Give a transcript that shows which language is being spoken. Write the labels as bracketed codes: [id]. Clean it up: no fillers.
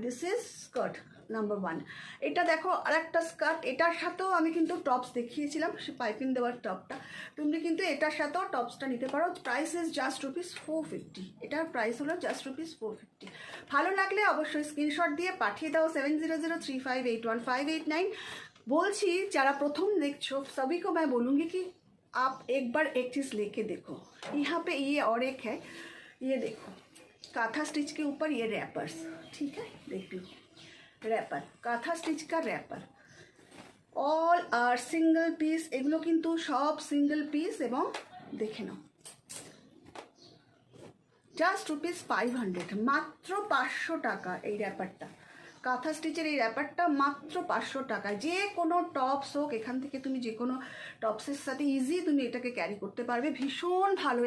[en] This is skirt number 1। [bn] এটা দেখো আরেকটা স্কার্ট, এটার সাথেও আমি কিন্তু টপস দেখিয়েছিলাম, সে পাইপিং দেওয়ার টপটা। তুমি কিন্তু এটার সাথেও টপসটা নিতে পারো। [en] Price is just ₹450। [bn] এটার প্রাইস হলো জাস্ট ₹450। ভালো লাগলে অবশ্যই স্ক্রিনশট দিয়ে পাঠিয়ে দাও 7003581589। বলছি যারা প্রথম দেখছো [hi] सभी को मैं बोलूँगी कि आप एक बार एक चीज़ लेके देखो। यहाँ पे ये और एक है, ये देखो काथा स्टिच के ऊपर ये रैपर्स, ठीक है, देख लो रैपर, काथा स्टिच का रैपर। [en] all আর single piece, [bn] এগুলো কিন্তু সব সিঙ্গেল পিস। এবং দেখে নাও জাস্ট রুপিস 500, মাত্র 500 টাকা এই র্যাপারটা, কাঁথা স্টিচের এই র্যাপারটা মাত্র 500 টাকা। যে কোনো টপস হোক, এখান থেকে তুমি যে কোনো টপসের সাথে ইজি তুমি এটাকে ক্যারি করতে পারবে, ভীষণ ভালো।